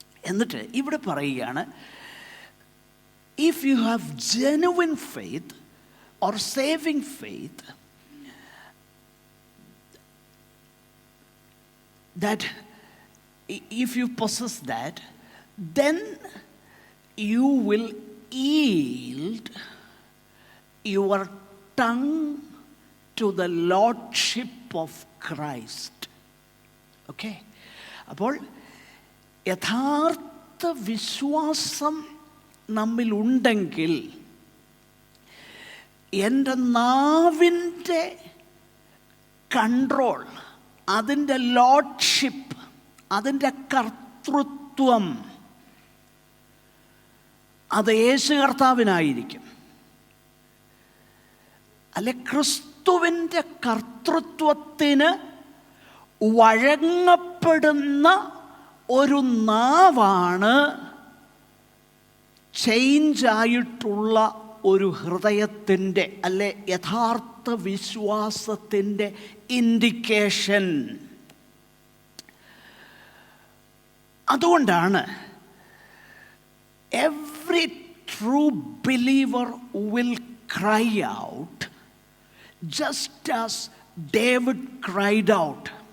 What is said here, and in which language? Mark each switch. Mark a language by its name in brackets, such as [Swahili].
[Malayalam] എന്നിട്ട് ഇവിടെ പറയുകയാണ്, [English] if you have genuine faith or saving faith, that if you possess that, then you will yield your tongue to the lordship of Christ. [Malayalam] Okay, അപ്പോൾ യഥാർത്ഥ വിശ്വാസം നമ്മിലുണ്ടെങ്കിൽ എൻ്റെ നാവിൻ്റെ control, അതിൻ്റെ ലോഡ്ഷിപ്പ്, അതിൻ്റെ കർത്തൃത്വം അത് യേശു കർത്താവിനായിരിക്കും. അല്ലെ, ക്രിസ്തുവിൻ്റെ കർത്തൃത്വത്തിന് വഴങ്ങപ്പെടുന്ന ഒരു നാവാണ് ചേഞ്ചായിട്ടുള്ള ഒരു ഹൃദയത്തിൻ്റെ അല്ലെ യഥാർത്ഥ വിശ്വാസത്തിൻ്റെ ഇൻഡിക്കേഷൻ. അതുകൊണ്ടാണ് [English] every true believer will cry out just as David cried out.